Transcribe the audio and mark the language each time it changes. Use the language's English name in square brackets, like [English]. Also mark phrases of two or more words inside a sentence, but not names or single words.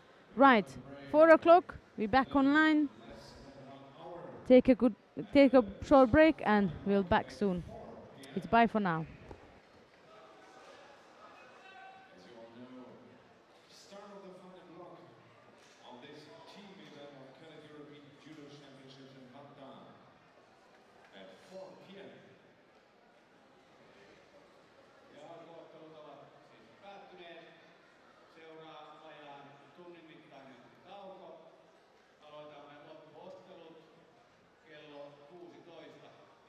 [English] Right, 4 o'clock, we're back online. Take a short break and we'll back soon. It's bye for now. As you all know, start of the final block on this team event of Kennet European Judo Championships in Vantaa at 4 p.m. [Finnish] Ja arvoottelut ovat siis päättyneet. Seuraa vajaan tunnin mittainen tauko. Aloitamme loppuottelut kello 16.